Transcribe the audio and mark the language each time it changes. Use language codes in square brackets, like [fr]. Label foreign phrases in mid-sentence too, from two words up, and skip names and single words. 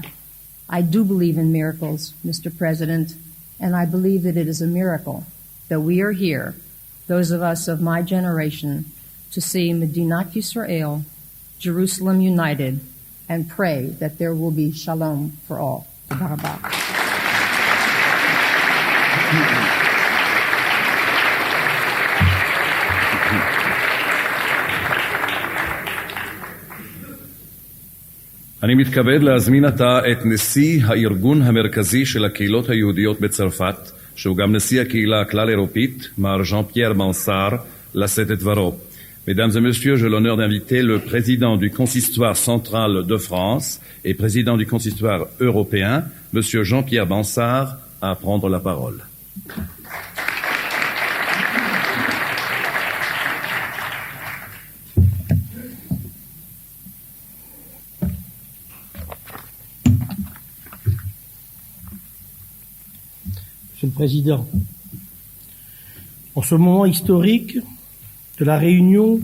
[en] I do believe in miracles, Mr. President, and I believe that it is a miracle that we are here, those of us of my generation, to see Medinat Yisrael, Jerusalem united, and pray that there will be shalom for all. [he] תודה רבה. אני מתכבד להזמין עתה את נשיא הארגון המרכזי של הקהילות היהודיות בצרפת, שהוא גם נשיא הקהילה הכלל-אירופית, מר ז'אן-פייר בנסאר, לשאת את דברו. [fr] Mesdames et messieurs, j'ai l'honneur d'inviter le président du consistoire central de France et président du consistoire européen, monsieur Jean-Pierre Bansard, à prendre la parole. Monsieur le Président, en ce moment historique de la réunion